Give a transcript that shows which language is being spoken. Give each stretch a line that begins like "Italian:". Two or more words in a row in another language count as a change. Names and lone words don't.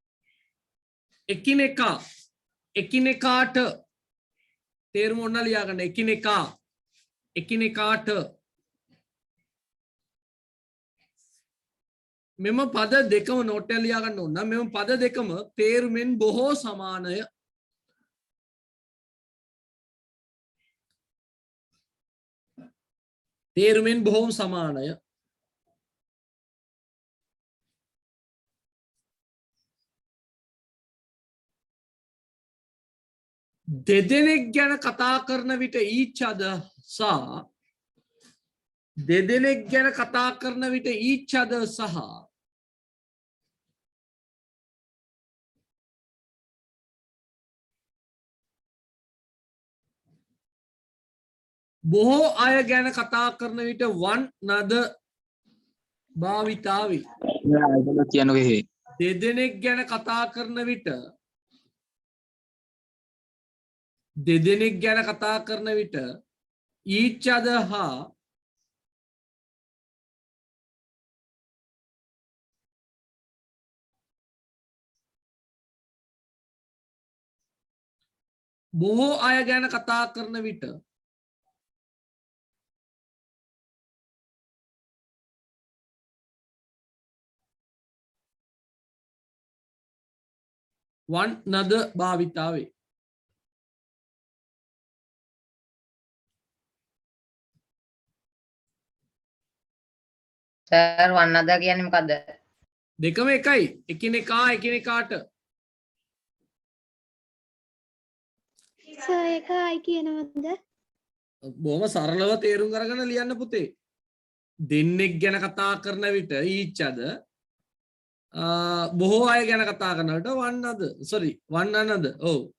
Sinhala: එකිනෙකාට තේරුම ඔන්න ලියා ගන්න එකිනෙකාට මෙම පද දෙකම නෝට් එක ලියා ගන්න ඕන මෙම පද දෙකම තේරුමෙන් බොහෝ සමානය තේරුමෙන් බොහෝම සමානය දෙදෙනෙක් ගැන කතා කරන විට
English: each other
Sinhala: සහ දෙදෙනෙක් ගැන කතා කරන විට
English: each other
Sinhala: සහ බොහෝ අය ගැන කතා කරන විට
English: one another
Sinhala: භාවිතාවේ දෙදෙනෙක් ගැන කතා කරන විට
English: each other හා
Sinhala: බොහෝ අය ගැන කතා කරන විට
English: one another
Sinhala: භාවිතාවේ සර්
English: one another
Sinhala: කියන්නේ මොකද්ද? දෙකම එකයි එකිනෙකාට සර් ඒකයි කියනවද බොහොම සරලව තේරුම් අරගෙන ලියන්න පුතේ දෙන්නෙක් ගැන කතා කරන විට
English: each other
Sinhala: බොහෝ අය ගැන කතා කරන විට
English: one another
Sinhala: ඔව්